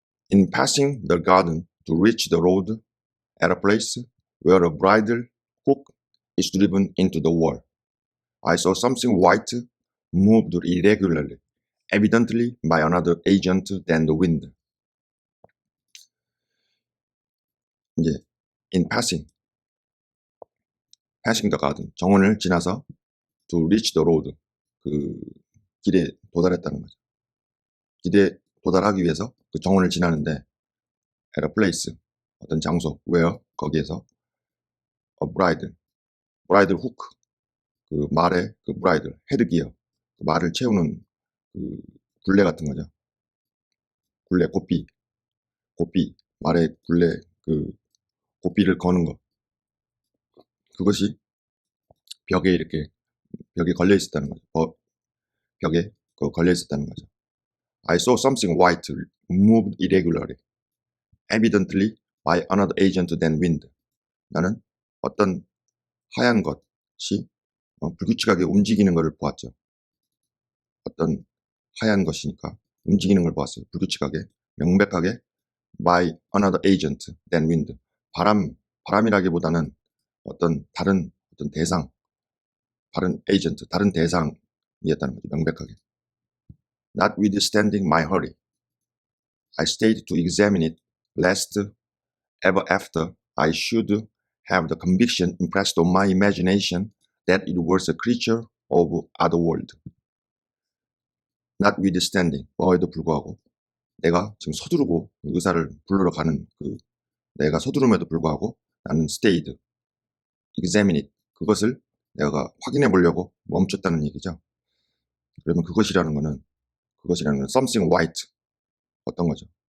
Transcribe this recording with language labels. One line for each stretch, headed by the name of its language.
English: In passing the garden to reach the road at a place where a bridle hook is driven into the wall, I saw something white moved irregularly, evidently by another agent than the wind. 이제 in passing the garden,
Korean: 정원을 지나서
English: to reach the road,
Korean: 그 길에 도달했다는 거죠. 길에 도달하기 위해서 그 정원을 지나는데 at a place, 어떤 장소, where, 거기에서
English: a bridle hook,
Korean: 그 말의 그 bridle, 헤드기어, 그 말을 채우는 그 굴레 같은 거죠. 굴레, 고삐, 말의 굴레, 그 고삐를 거는 거. 그것이 벽에 걸려 있었다는 거죠. 벽에 걸려 있었다는 거죠.
English: I saw something white moved irregularly, evidently by another agent than wind.
Korean: 나는 어떤 하얀 것이 불규칙하게 움직이는 것을 보았죠. 어떤 하얀 것이니까 움직이는 걸 보았어요. 불규칙하게, 명백하게
English: by another agent than wind.
Korean: 바람이라기보다는 다른 대상, 다른 agent, 다른 대상이었다는 거죠. 명백하게.
English: Notwithstanding my hurry, I stayed to examine it, lest ever after I should have the conviction impressed on my imagination that it was a creature of other world.
Korean: Notwithstanding, 뭐에도 불구하고, 내가 지금 서두르고 의사를 부르러 가는 내가 서두름에도 불구하고 나는
English: stayed, examine it,
Korean: 그것을 내가 확인해 보려고 멈췄다는 얘기죠. 그러면 그것이라는 거는
English: something white,
Korean: 어떤 거죠?